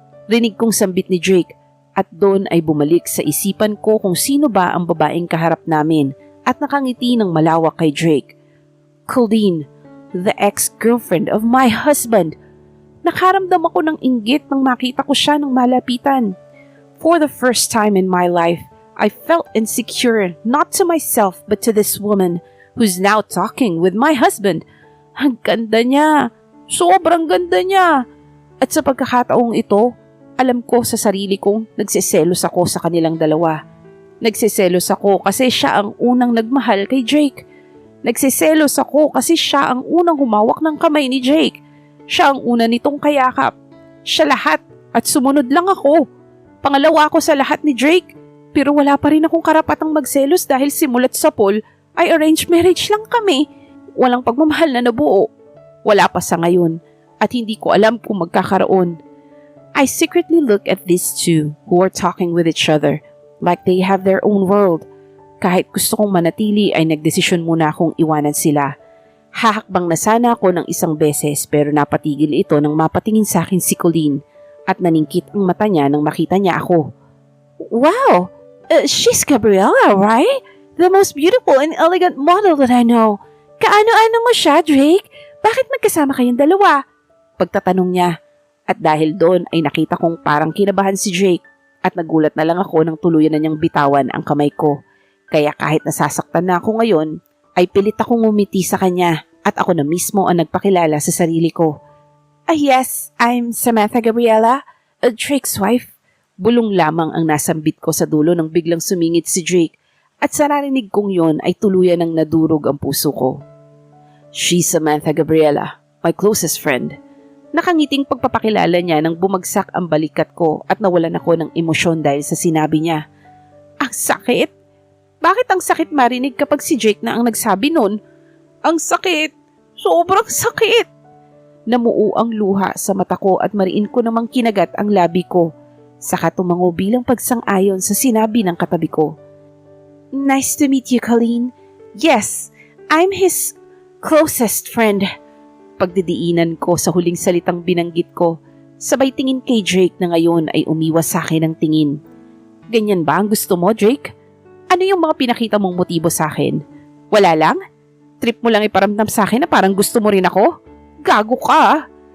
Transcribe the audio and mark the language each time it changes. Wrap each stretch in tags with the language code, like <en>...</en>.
<tl>Rinig kong sambit ni Drake at doon ay bumalik sa isipan ko kung sino ba ang babaeng kaharap namin at nakangiti ng malawak kay Drake.</tl> <en>Colleen, the ex-girlfriend of my husband.</en> <tl>Nakaramdam ako ng inggit nang makita ko siya ng malapitan.</tl> <en>For the first time in my life, I felt insecure not to myself but to this woman who's now talking with my husband.</en> <tl>Ang ganda niya. Sobrang ganda niya. At sa pagkakataong ito, alam ko sa sarili kong nagsiselos ako sa kanilang dalawa. Nagsiselos ako kasi siya ang unang nagmahal kay Drake. Nagsiselos ako kasi siya ang unang humawak ng kamay ni Drake. Siya ang una nitong kayakap. Siya lahat at sumunod lang ako. Pangalawa ako sa lahat ni Drake. Pero wala pa rin akong karapatang magselos dahil simulat sa poll ay arranged marriage lang kami. Walang pagmamahal na nabuo. Wala pa sa ngayon at hindi ko alam kung magkakaroon.</tl> <en>I secretly look at these two who are talking with each other like they have their own world.</en> <tl>Kahit gusto kong manatili ay nagdesisyon muna akong iwanan sila. Hahakbang na sana ako ng isang beses pero napatigil ito nang mapatingin sa akin si Colleen at naningkit ang mata niya nang makita niya ako.</tl> <en>Wow! She's Gabriella, right? The most beautiful and elegant model that I know.</en> <tl>Kaano-ano mo siya, Drake? Bakit magkasama kayong dalawa? Pagtatanong niya. At dahil doon ay nakita kong parang kinabahan si Drake at nagulat na lang ako nang tuluyan na niyang bitawan ang kamay ko. Kaya kahit nasasaktan na ako ngayon, ay pilit akong ngumiti sa kanya at ako na mismo ang nagpakilala sa sarili ko.</tl> <en>Yes, I'm Samantha Gabriella, Drake's wife.</en> <tl>Bulong lamang ang nasambit ko sa dulo nang biglang sumingit si Drake at sa narinig kong yon ay tuluyan ng nadurog ang puso ko.</tl> <en>She's Samantha Gabriella, my closest friend.</en> <tl>Nakangiting pagpapakilala niya nang bumagsak ang balikat ko at nawalan ako ng emosyon dahil sa sinabi niya. Ang sakit? Bakit ang sakit marinig kapag si Jake na ang nagsabi nun? Ang sakit! Sobrang sakit! Namuo ang luha sa mata ko at mariin ko namang kinagat ang labi ko. Saka tumango bilang pagsang-ayon sa sinabi ng katabi ko.</tl> <en>Nice to meet you, Colleen. Yes, I'm his closest friend.</en> <tl>Pagdidiinan ko sa huling salitang binanggit ko, sabay tingin kay Drake na ngayon ay umiwas sa akin ng tingin. Ganyan ba ang gusto mo, Drake? Ano yung mga pinakita mong motibo sa akin? Wala lang? Trip mo lang iparamdam sa akin na parang gusto mo rin ako? Gago ka.</tl>